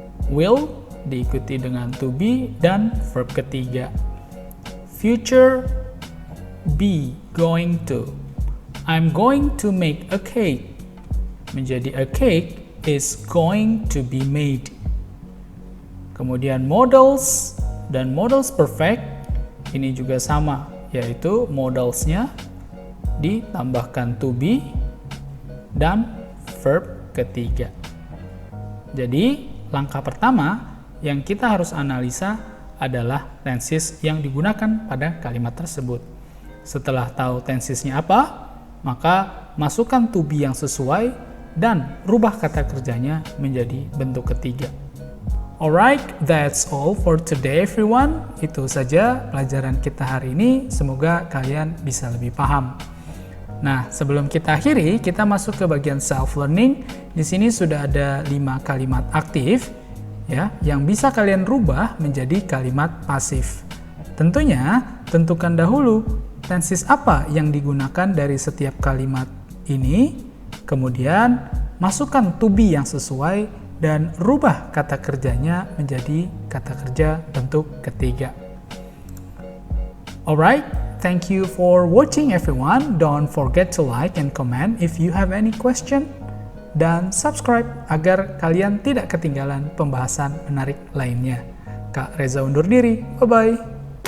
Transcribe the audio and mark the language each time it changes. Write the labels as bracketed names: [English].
[Indonesian] Will diikuti dengan to be dan verb ketiga. [English] Future be going to, I'm going to make a cake [Indonesian] menjadi [English] a cake is going to be made. [Indonesian] Kemudian modals dan modals perfect ini juga sama, yaitu modalsnya ditambahkan to be dan verb ketiga. Jadi langkah pertama yang kita harus analisa adalah tenses yang digunakan pada kalimat tersebut. Setelah tahu tensesnya apa, maka masukkan to be yang sesuai dan rubah kata kerjanya menjadi bentuk ketiga. [English] Alright, that's all for today everyone. [Indonesian] Itu saja pelajaran kita hari ini. Semoga kalian bisa lebih paham. Nah, sebelum kita akhiri, kita masuk ke bagian self-learning. Di sini sudah ada 5 kalimat aktif ya, yang bisa kalian rubah menjadi kalimat pasif. Tentunya, tentukan dahulu tenses apa yang digunakan dari setiap kalimat ini, kemudian masukkan to be yang sesuai dan rubah kata kerjanya menjadi kata kerja bentuk ketiga. [English] Alright, thank you for watching everyone. Don't forget to like and comment if you have any question. [Indonesian] Dan subscribe agar kalian tidak ketinggalan pembahasan menarik lainnya. Kak Reza undur diri. Bye-bye.